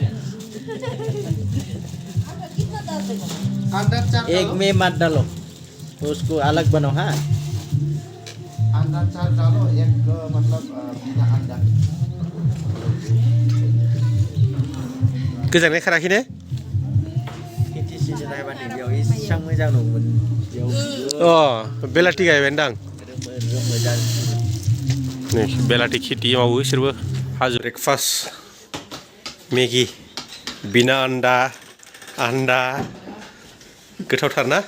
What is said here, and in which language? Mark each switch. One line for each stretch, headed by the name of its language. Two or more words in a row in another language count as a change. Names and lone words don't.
Hindi: एक में मत डालो उसको अलग बनाओ हाँ अंडा चार डालो एक मतलब बिना अंडा
Bodo: गोजांनाय खाराखै ने खेथि सिजन नायबानो बेयाव इसां मोजां दंमोन बेलाथि गायबायदां नै बेलाथि खेथि मावो बिसोरबो हाजो ब्रेकफास्ट मेगि बिना आन्दा गोथावथार ना